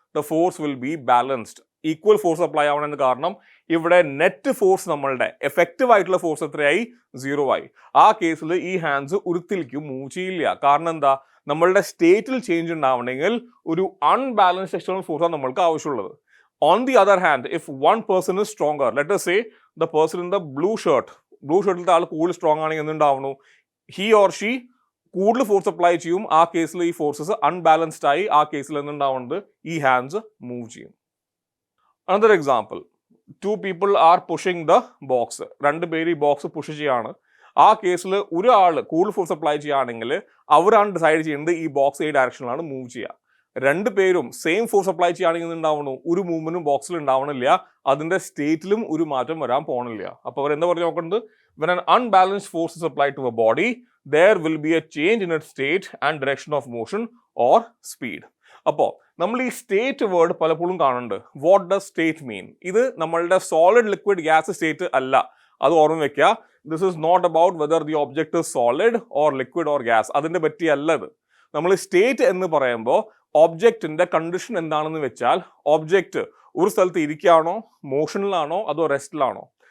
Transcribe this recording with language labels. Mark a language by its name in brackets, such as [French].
[English] The force will be balanced. [Malayalam] Equal force apply ആവണമെന്ന് കാരണം ഇവിടെ നെറ്റ് ഫോഴ്സ് നമ്മളുടെ എഫക്റ്റീവ് ആയിട്ടുള്ള ഫോഴ്സ് എത്രയായി? 0 ആയി. ആ കേസിൽ ഈ ഹാൻഡ്സ് ഉരുത്തിലേക്കും മൂവ് ചെയ്യില്ല. കാരണം എന്താ? നമ്മളുടെ സ്റ്റേറ്റിൽ ചേഞ്ച് ഉണ്ടാവണമെങ്കിൽ ഒരു അൺബാലൻസ്ഡ് എക്സ്റ്റേണൽ ഫോഴ്സാണ് നമ്മൾക്ക് ആവശ്യമുള്ളത്. [English] On the other hand, if one person is stronger, let us say the person in the blue [Malayalam] ഷർട്ടിലത്തെ ആൾ കൂടുതൽ സ്ട്രോങ് ആണെങ്കിൽ എന്തുണ്ടാവുന്നു? [English] he or she [Malayalam] കൂടുതൽ ഫോഴ്സ് അപ്ലൈ ചെയ്യും. ആ കേസിൽ ഈ ഫോഴ്സസ് അൺബാലൻസ്ഡ് ആയി. ആ കേസിൽ എന്തുണ്ടാവുന്നത്? ഈ ഹാൻഡ്സ് മൂവ് ചെയ്യും. [English] Another example, 2 people are pushing the box. [Malayalam] രണ്ട് പേര് ഈ ബോക്സ് പുഷ് ചെയ്യാണ്. ആ കേസിൽ ഒരാൾ കൂടുതൽ ഫോഴ്സ് അപ്ലൈ ചെയ്യുകയാണെങ്കിൽ അവരാണ് ഡിസൈഡ് ചെയ്യുന്നത് ഈ ബോക്സ് ഏത് ഡയറക്ഷനിലാണ് മൂവ് ചെയ്യുക. രണ്ട് പേരും സെയിം ഫോഴ്സ് അപ്ലൈ ചെയ്യുകയാണെങ്കിൽ ഉണ്ടാവണു ഒരു മൂവ്മെന്റും ബോക്സിൽ ഉണ്ടാവണില്ല. അതിന്റെ സ്റ്റേറ്റിലും ഒരു മാറ്റം വരാൻ പോകണില്ല. അപ്പോൾ അവർ എന്താ പറഞ്ഞു നോക്കുന്നത്? [English] when an unbalanced force is applied to a body, there will be a change in its state and direction of motion or speed. [Malayalam] അപ്പോൾ നമ്മൾ ഈ സ്റ്റേറ്റ് വേർഡ് പലപ്പോഴും കാണുന്നുണ്ട്. [English] What does state mean? [Malayalam] ഇത് നമ്മളുടെ സോളിഡ് ലിക്വിഡ് ഗ്യാസ് സ്റ്റേറ്റ് അല്ല. അത് ഓർമ്മ വെക്കുക. [English] This is not about whether the object is solid or liquid or gas. [Malayalam] അതിന്റെ പറ്റിയല്ല ഇത്. നമ്മൾ സ്റ്റേറ്റ് എന്ന് പറയുമ്പോൾ ഒബ്ജക്റ്റിന്റെ കണ്ടീഷൻ എന്താണെന്ന് വെച്ചാൽ ഒബ്ജക്റ്റ് ഒരു സ്ഥലത്ത് ഇരിക്കുകയാണോ, മോഷനിലാണോ, അതോ റെസ്റ്റിലാണോ?